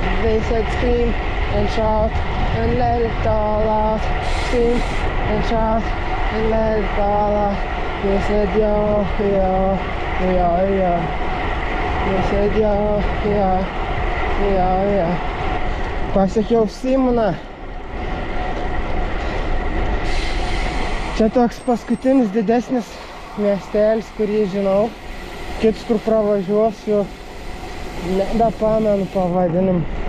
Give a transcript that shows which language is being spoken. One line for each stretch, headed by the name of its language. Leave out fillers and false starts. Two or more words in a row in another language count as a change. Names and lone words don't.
English: They said scream and shout and let it all out. Scream and shout and let it all out. They said yo, yo, yo, yo. They said yo, yo, yo, yo.
Lithuanian: Pasiekiau Simoną. Čia toks paskutinis didesnis miestelis, kurį žinau. Kitus, kur pravažiuosiu, nebepamenu pavadinimą.